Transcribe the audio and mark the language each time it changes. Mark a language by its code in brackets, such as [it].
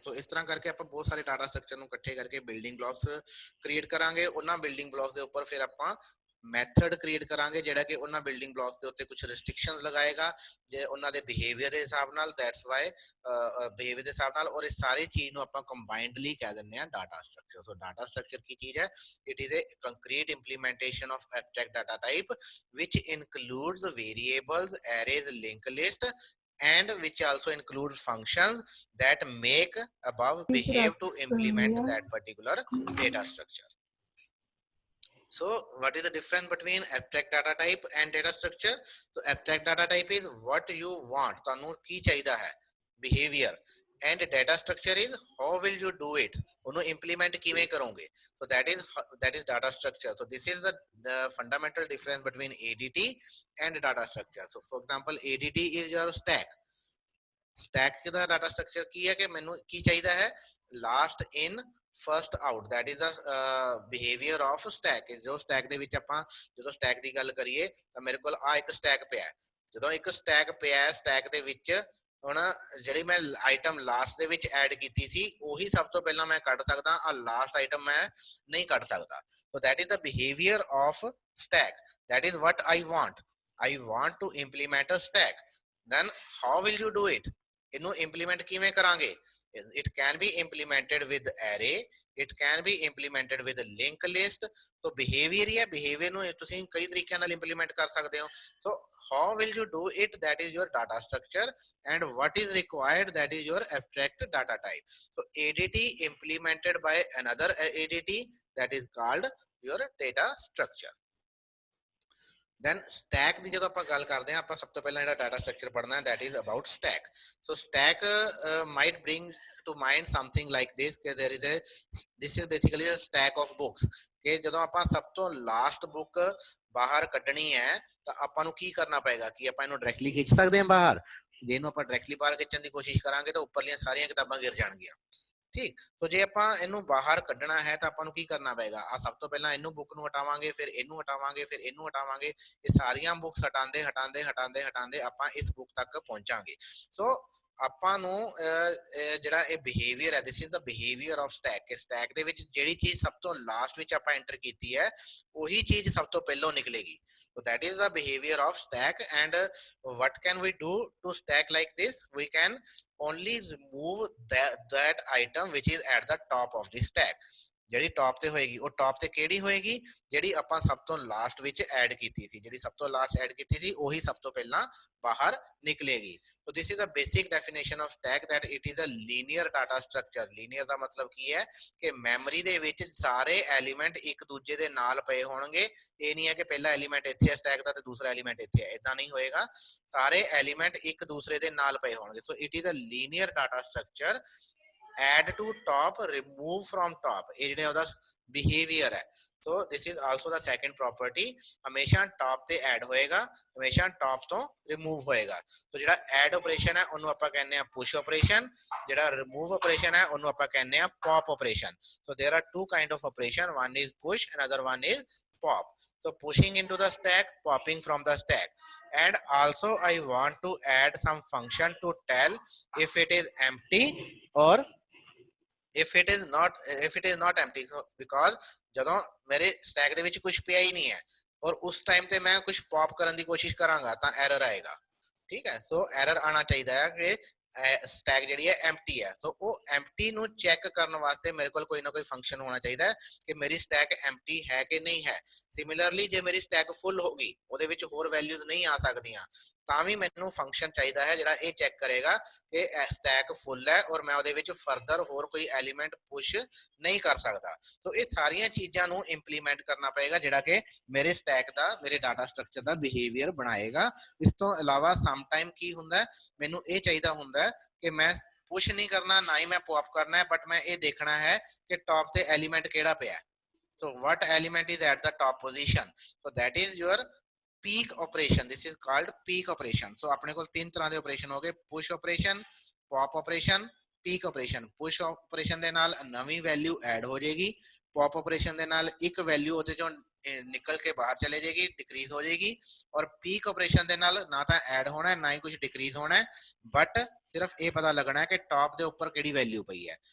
[pa] ਸੋ ਇਸ ਤਰ੍ਹਾਂ ਕਰਕੇ ਆਪਾਂ ਬਹੁਤ ਸਾਰੇ ਡਾਟਾ ਸਟਰਕਚਰ ਨੂੰ ਇਕੱਠੇ ਕਰਕੇ ਬਿਲਡਿੰਗ ਬਲੌਕਸ ਕ੍ਰੀਏਟ ਕਰਾਂਗੇ। ਉਹਨਾਂ ਬਿਲਡਿੰਗ ਬਲੌਕਸ ਦੇ ਉੱਪਰ ਫਿਰ ਆਪਾਂ ਮੈਥਡ ਕ੍ਰੀਏਟ ਕਰਾਂਗੇ ਜਿਹੜਾ ਕਿ ਉਹਨਾਂ ਬਿਲਡਿੰਗ ਬਲੌਕਸ ਦੇ ਉੱਤੇ ਕੁਝ ਰਿਸਟ੍ਰਿਕਸ਼ਨਸ ਲਗਾਏਗਾ ਜੇ ਉਹਨਾਂ ਦੇ ਬਿਹੇਵੀਅਰ ਦੇ ਹਿਸਾਬ ਨਾਲ। [en] that's why [pa] ਬਿਹੇਵੀਅਰ ਦੇ ਹਿਸਾਬ ਨਾਲ, ਔਰ ਇਸ ਸਾਰੀ ਚੀਜ਼ ਨੂੰ ਆਪਾਂ ਕੰਬਾਈਨਡਲੀ ਕਹਿ ਦਿੰਦੇ ਹਾਂ ਡਾਟਾ ਸਟਰਕਚਰ। ਸੋ ਡਾਟਾ ਸਟਰਕਚਰ ਕੀ ਚੀਜ਼ ਹੈ? [en] It is a concrete implementation of abstract data type which includes variables, arrays, linked list, and which also includes functions that make above behave to implement that particular data structure. So what is the difference between abstract data type and data structure? So abstract data type is what you want, [pa] ਤੁਹਾਨੂੰ ਕੀ ਚਾਹੀਦਾ ਹੈ, [en] behavior, and data structure is how will you do it, [pa] ਉਹਨੂੰ implement ਕਿਵੇਂ ਕਰੋਗੇ। [en] So that is data structure. So this is the fundamental difference between ADT and data structure. So for example ADT is your stack [pa] ਦਾ data structure ਕੀ ਹੈ ਕਿ ਮੈਨੂੰ ਕੀ ਚਾਹੀਦਾ ਹੈ, [en] Last in first out, that is the behaviour of stack. [pa] ਜੋ stack ਦੇ ਵਿੱਚ ਆਪਾਂ ਜਦੋਂ ਸਟੈਕ ਦੀ ਗੱਲ ਕਰੀਏ ਤਾਂ ਮੇਰੇ ਕੋਲ ਆ ਇੱਕ ਸਟੈਕ ਪਿਆ, ਜਦੋਂ ਇੱਕ ਸਟੈਕ ਪਿਆ, ਸਟੈਕ ਦੇ ਵਿੱਚ ਹੁਣ ਜਿਹੜੀ ਮੈਂ ਆਈਟਮ ਲਾਸਟ ਦੇ ਵਿੱਚ ਐਡ ਕੀਤੀ ਸੀ ਉਹੀ ਸਭ ਤੋਂ ਪਹਿਲਾਂ ਮੈਂ ਕੱਢ ਸਕਦਾ, ਆ ਲਾਸਟ ਆਈਟਮ ਮੈਂ ਨਹੀਂ ਕੱਢ ਸਕਦਾ। [en] so that is the behaviour of stack, that is what I want to implement a stack, then how will you do it, [pa] ਇਹਨੂੰ ਇੰਪਲੀਮੈਂਟ ਕਿਵੇਂ ਕਰਾਂਗੇ। [en] it can be implemented with array, it can be implemented with linked list। [pa] so behavior ਹੀ ਹੈ, behavior ਨੂੰ ਤੁਸੀਂ ਕਈ ਤਰੀਕਿਆਂ ਨਾਲ implement ਕਰ ਸਕਦੇ ਹੋ। [en] so how will you do it, that is your data structure, and what is required, that is your abstract data type। so ADT implemented by another ADT, that is called your data structure। [pa] then stack ਦੀ ਜਦੋਂ ਆਪਾਂ ਗੱਲ ਕਰਦੇ ਹਾਂ ਆਪਾਂ ਸਭ ਤੋਂ ਪਹਿਲਾਂ ਜਿਹੜਾ ਡਾਟਾ ਸਟਰਕਚਰ ਪੜ੍ਹਨਾ ਹੈ [en] that is about stack. So stack might bring to mind something like this ਕਿ there is a this is basically a stack of books [pa] ਕਿ ਜਦੋਂ ਆਪਾਂ ਸਭ ਤੋਂ ਲਾਸਟ ਬੁੱਕ ਬਾਹਰ ਕੱਢਣੀ ਹੈ ਤਾਂ ਆਪਾਂ ਨੂੰ ਕੀ ਕਰਨਾ ਪਏਗਾ ਕਿ ਆਪਾਂ ਇਹਨੂੰ ਡਾਇਰੈਕਟਲੀ ਖਿੱਚ ਸਕਦੇ ਹਾਂ ਬਾਹਰ। ਜੇ ਇਹਨੂੰ ਆਪਾਂ ਡਾਇਰੈਕਟਲੀ ਬਾਹਰ ਖਿੱਚਣ ਦੀ ਕੋਸ਼ਿਸ਼ ਕਰਾਂਗੇ ਤਾਂ ਉੱਪਰਲੀਆਂ ਸਾਰੀਆਂ ਕਿਤਾਬਾਂ ਗਿਰ ਜਾਣਗੀਆਂ। ਠੀਕ, ਸੋ ਜੇ ਆਪਾਂ ਇਹਨੂੰ ਬਾਹਰ ਕੱਢਣਾ ਹੈ ਤਾਂ ਆਪਾਂ ਨੂੰ ਕੀ ਕਰਨਾ ਪਏਗਾ, ਆ ਸਭ ਤੋਂ ਪਹਿਲਾਂ ਇਹਨੂੰ ਬੁੱਕ ਨੂੰ ਹਟਾਵਾਂਗੇ, ਫਿਰ ਇਹਨੂੰ ਹਟਾਵਾਂਗੇ, ਫਿਰ ਇਹਨੂੰ ਹਟਾਵਾਂਗੇ। ਇਹ ਸਾਰੀਆਂ ਬੁੱਕਸ ਹਟਾਉਂਦੇ ਹਟਾਉਂਦੇ ਹਟਾਉਂਦੇ ਹਟਾਉਂਦੇ ਆਪਾਂ ਇਸ ਬੁੱਕ ਤੱਕ ਪਹੁੰਚਾਂਗੇ। ਸੋ ਆਪਾਂ ਨੂੰ ਜਿਹੜਾ ਇਹ ਬਿਹੇਵੀਅਰ ਹੈ, [en] this is the behaviour of stack [pa] ਕਿ ਸਟੈਕ ਦੇ ਵਿੱਚ ਜਿਹੜੀ ਚੀਜ਼ ਸਭ ਤੋਂ ਲਾਸਟ ਵਿੱਚ ਆਪਾਂ ਐਂਟਰ ਕੀਤੀ ਹੈ ਉਹੀ ਚੀਜ਼ ਸਭ ਤੋਂ ਪਹਿਲਾਂ ਨਿਕਲੇਗੀ। [en] So that is the behavior of stack. And what can we do to stack like this? We can only remove that item which is at the top of the stack. [pa] ਜਿਹੜੀ top ਤੇ ਹੋਏਗੀ ਉਹ top ਤੇ ਕਿਹੜੀ ਹੋਏਗੀ, ਜਿਹੜੀ ਆਪਾਂ ਸਭ ਤੋਂ ਲਾਸਟ ਵਿੱਚ ਐਡ ਕੀਤੀ ਸੀ। ਜਿਹੜੀ ਸਭ ਤੋਂ ਲਾਸਟ ਐਡ ਕੀਤੀ ਸੀ ਉਹੀ ਸਭ ਤੋਂ ਪਹਿਲਾਂ ਬਾਹਰ ਨਿਕਲੇਗੀ। [en] So this is a basic definition of stack that it is a linear data structure. [pa] linear ਦਾ ਮਤਲਬ ਕੀ ਹੈ ਕਿ ਮੈਮਰੀ ਦੇ ਵਿੱਚ ਸਾਰੇ ਐਲੀਮੈਂਟ ਇੱਕ ਦੂਜੇ ਦੇ ਨਾਲ ਪਏ ਹੋਣਗੇ। ਇਹ ਨਹੀਂ ਹੈ ਕਿ ਪਹਿਲਾ ਐਲੀਮੈਂਟ ਇੱਥੇ ਹੈ ਸਟੈਕ ਦਾ ਤੇ ਦੂਸਰਾ ਐਲੀਮੈਂਟ ਇੱਥੇ ਹੈ, ਇਦਾਂ ਨਹੀਂ ਹੋਏਗਾ। ਸਾਰੇ ਐਲੀਮੈਂਟ ਇੱਕ ਦੂਸਰੇ ਦੇ ਨਾਲ ਪਏ ਹੋਣਗੇ। So [en] It is a linear data structure. add to top, remove from top, [pa] ਇਹ ਜਿਹੜਾ ਉਹਦਾ ਬਿਹੇਵੀਅਰ ਹੈ। ਸੋ [en] this is also the second property, [pa] ਹਮੇਸ਼ਾ ਟਾਪ ਤੇ ਐਡ ਹੋਏਗਾ, ਹਮੇਸ਼ਾ ਟਾਪ ਤੋਂ ਰਿਮੂਵ ਹੋਏਗਾ। ਸੋ ਜਿਹੜਾ ਐਡ ਆਪਰੇਸ਼ਨ ਹੈ ਉਹਨੂੰ ਆਪਾਂ ਕਹਿੰਦੇ ਆ ਪੁਸ਼ ਆਪਰੇਸ਼ਨ, ਜਿਹੜਾ ਰਿਮੂਵ ਆਪਰੇਸ਼ਨ ਹੈ ਉਹਨੂੰ ਆਪਾਂ ਕਹਿੰਦੇ ਆ pop operation. [en] So there are two kind of operation, one is push, another one is pop. So pushing into the stack, popping from the stack. And also I want to add some function to tell if it is empty or if it is not empty. [pa] So because ਜਦੋਂ ਮੇਰੇ stack ਦੇ ਵਿੱਚ ਕੁਝ ਪਿਆ ਹੀ ਨਹੀਂ ਹੈ ਔਰ ਉਸ ਟਾਈਮ ਤੇ ਮੈਂ ਕੁਝ ਪੌਪ ਕਰਨ ਦੀ ਕੋਸ਼ਿਸ਼ ਕਰਾਂਗਾ ਤਾਂ ਐਰਰ ਆਏਗਾ। ਠੀਕ ਹੈ, ਸੋ ਐਰਰ ਆਣਾ ਚਾਹੀਦਾ ਹੈ ਕਿ ਸਟੈਕ ਜਿਹੜੀ ਹੈ ਐਮਟੀ ਹੈ। ਸੋ ਉਹ ਐਮਟੀ ਨੂੰ ਚੈੱਕ ਕਰਨ ਵਾਸਤੇ ਮੇਰੇ ਕੋਲ ਕੋਈ ਨਾ ਕੋਈ ਫੰਕਸ਼ਨ ਹੋਣਾ ਚਾਹੀਦਾ ਹੈ ਕਿ ਮੇਰੀ ਸਟੈਕ ਐਮਟੀ ਹੈ ਕਿ ਨਹੀਂ ਹੈ। ਸਿਮਿਲਰਲੀ ਜੇ ਮੇਰੀ ਸਟੈਕ ਫੁੱਲ ਹੋ ਗਈ, ਉਹਦੇ ਵਿੱਚ ਹੋਰ ਵੈਲਿਊਜ਼ ਨਹੀਂ ਆ ਸਕਦੀਆਂ, ਤਾਂ ਵੀ ਮੈਨੂੰ ਫੰਕਸ਼ਨ ਚਾਹੀਦਾ ਹੈ ਜਿਹੜਾ ਇਹ ਚੈੱਕ ਕਰੇਗਾ ਕਿ ਸਟੈਕ ਫੁੱਲ ਹੈ ਔਰ ਮੈਂ ਉਹਦੇ ਵਿੱਚ ਫਰਦਰ ਹੋਰ ਕੋਈ ਐਲੀਮੈਂਟ ਪੁਸ਼ ਨਹੀਂ ਕਰ ਸਕਦਾ। ਸੋ ਇਹ ਸਾਰੀਆਂ ਚੀਜ਼ਾਂ ਨੂੰ ਇੰਪਲੀਮੈਂਟ ਕਰਨਾ ਪਏਗਾ ਜਿਹੜਾ ਕਿ ਮੇਰੇ ਸਟੈਕ ਦਾ, ਮੇਰੇ ਡਾਟਾ ਸਟਰਕਚਰ ਦਾ ਬਿਹੇਵੀਅਰ ਬਣਾਏਗਾ। ਇਸ ਤੋਂ ਇਲਾਵਾ ਸਮ ਟਾਈਮ ਕੀ ਹੁੰਦਾ, ਮੈਨੂੰ ਇਹ ਚਾਹੀਦਾ ਹੁੰਦਾ ਕਿ ਮੈਂ ਪੁਸ਼ ਨਹੀਂ ਕਰਨਾ, ਨਾ ਹੀ ਮੈਂ ਪੌਪ ਕਰਨਾ ਹੈ, ਬਟ ਮੈਂ ਇਹ ਦੇਖਣਾ ਹੈ ਕਿ ਟੌਪ ਤੇ ਐਲੀਮੈਂਟ ਕਿਹੜਾ ਪਿਆ। [en] So what element is at the top position? So that is your peak operation. This is called peak operation. [pa] So ਆਪਣੇ ਕੋਲ ਤਿੰਨ ਤਰ੍ਹਾਂ ਦੇ ਆਪਰੇਸ਼ਨ ਹੋ ਗਏ, push operation, pop operation, peak operation. Push operation ਦੇ ਨਾਲ ਨਵੀਂ ਵੈਲਿਊ ਐਡ ਹੋ ਜਾਏਗੀ, ਪੌਪ ਆਪਰੇਸ਼ਨ ਦੇ ਨਾਲ ਇੱਕ ਵੈਲਿਊ ਉਹਦੇ ਚੋਂ ਨਿਕਲ ਕੇ ਬਾਹਰ ਚਲੇ ਜਾਏਗੀ, ਡਿਕਰੀਜ਼ ਹੋ ਜਾਏਗੀ, ਔਰ ਪੀਕ ਆਪਰੇਸ਼ਨ ਦੇ ਨਾਲ ਨਾ ਤਾਂ ਐਡ ਹੋਣਾ ਨਾ ਹੀ ਕੁਝ ਡਿਕਰੀਜ਼ ਹੋਣਾ, ਬਟ ਸਿਰਫ ਇਹ ਪਤਾ ਲੱਗਣਾ ਹੈ ਕਿ ਟੌਪ ਦੇ ਉੱਪਰ ਕਿਹੜੀ ਵੈਲਿਊ ਪਈ ਹੈ।